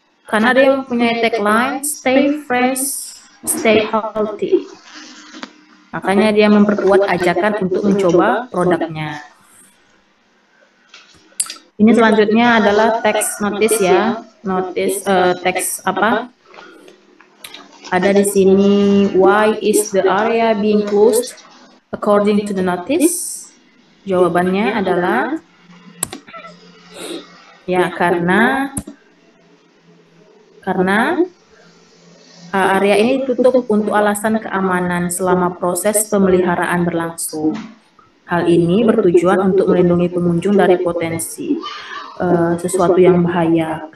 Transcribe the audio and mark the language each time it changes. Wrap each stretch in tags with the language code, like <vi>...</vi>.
<id>Karena dia mempunyai tagline,</id> <en>stay fresh, stay healthy.</en> <id>Makanya dia memperkuat ajakan untuk mencoba produknya. Ini selanjutnya adalah teks notice ya, teks apa? Ada di sini,</id> <en>why is the area being closed according to the notice?</en> <id>Jawabannya adalah ya karena area ini ditutup untuk alasan keamanan selama proses pemeliharaan berlangsung. Hal ini bertujuan untuk melindungi pengunjung dari potensi sesuatu yang bahaya.</id>